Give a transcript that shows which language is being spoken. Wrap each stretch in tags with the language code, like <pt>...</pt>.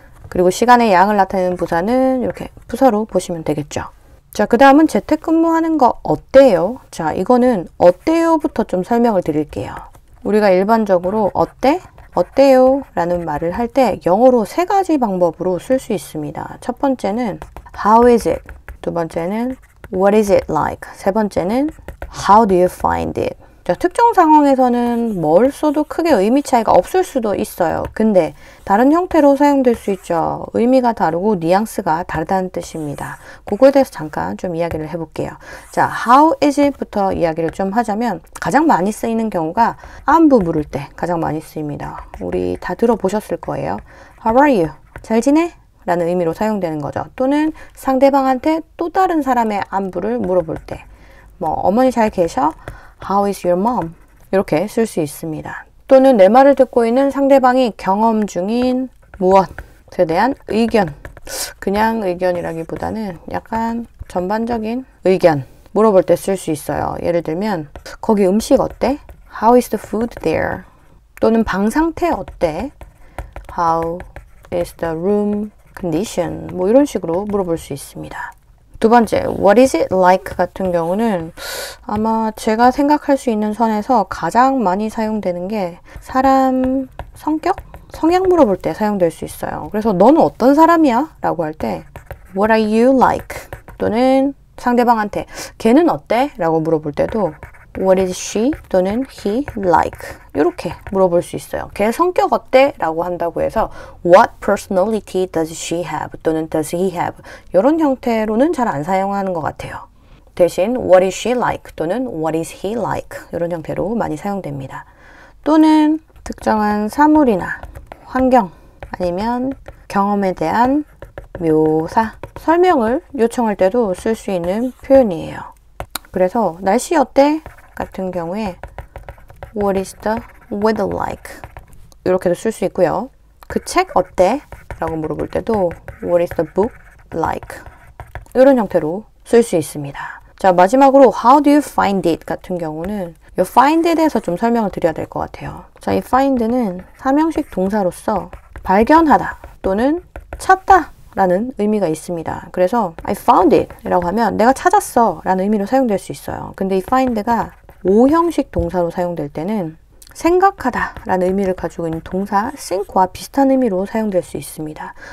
<ko>그리고 시간의 양을 나타내는 부사는 이렇게 부사로 보시면 되겠죠. 자, 그 다음은 재택근무하는 거 어때요? 자, 이거는 어때요부터 좀 설명을 드릴게요. 우리가 일반적으로 어때? 어때요? 라는 말을 할 때 영어로 세 가지 방법으로 쓸 수 있습니다. 첫 번째는</ko> <en>How is it?</en> <ko>두 번째는</ko> <en>What is it like?</en> <ko>세 번째는</ko> <en>How do you find it?</en> <ko>자, 특정 상황에서는 뭘 써도 크게 의미 차이가 없을 수도 있어요. 근데 다른 형태로 사용될 수 있죠. 의미가 다르고 뉘앙스가 다르다는 뜻입니다. 그거에 대해서 잠깐 좀 이야기를 해볼게요.</ko> <en>자, How is it?</en> <ko>부터 이야기를 좀 하자면 가장 많이 쓰이는 경우가 안부 물을 때 가장 많이 쓰입니다. 우리 다 들어보셨을 거예요.</ko> <en>How are you?</en> <ko>잘 지내? 라는 의미로 사용되는 거죠. 또는 상대방한테 또 다른 사람의 안부를 물어볼 때 어머니 잘 계셔?</ko> <en>How is your mom?</en> <ko>이렇게 쓸 수 있습니다. 또는 내 말을 듣고 있는 상대방이 경험 중인 무엇에 대한 의견, 그냥 의견이라기보다는 약간 전반적인 의견 물어볼 때 쓸 수 있어요. 예를 들면 거기 음식 어때?</ko> <en>How is the food there?</en> <ko>또는 방 상태 어때?</ko> <en>How is the room condition?</en> <ko>이런 식으로 물어볼 수 있습니다. 두 번째,</ko> <en>what is it like</en> <ko>같은 경우는 아마 제가 생각할 수 있는 선에서 가장 많이 사용되는 게 사람 성격? 성향 물어볼 때 사용될 수 있어요. 그래서 너는 어떤 사람이야? 라고 할 때</ko> <en>what are you like?</en> <ko>또는 상대방한테 걔는 어때? 라고 물어볼 때도</ko> <en>What is she 또는 he like?</en> <ko>이렇게 물어볼 수 있어요. 걔 성격 어때? 라고 한다고 해서</ko> <en>What personality does she have? 또는 does he have?</en> <ko>이런 형태로는 잘 안 사용하는 것 같아요.</ko> <en>대신 What is she like? 또는 What is he like?</en> <ko>이런 형태로 많이 사용됩니다. 또는 특정한 사물이나 환경 아니면 경험에 대한 묘사, 설명을 요청할 때도 쓸 수 있는 표현이에요. 그래서 날씨 어때? 같은 경우에</ko> <en>What is the weather like?</en> <ko>이렇게도 쓸 수 있고요. 그 책 어때? 라고 물어볼 때도</ko> <en>What is the book like?</en> <ko>이런 형태로 쓸 수 있습니다.</ko> <en>자, 마지막으로 How do you find it?</en> <ko>같은 경우는 이 find에 대해서 좀 설명을 드려야 될 것 같아요. 자, 이 find는 사명식 동사로서 발견하다 또는 찾다 라는 의미가 있습니다. 그래서</ko> <en>I found it</en> <ko>이라고 하면 내가 찾았어 라는 의미로 사용될 수 있어요. 근데 이 find가 오형식 동사로 사용될 때는 생각하다 라는 의미를 가지고 있는 동사 think와 비슷한 의미로 사용될 수 있습니다.</ko>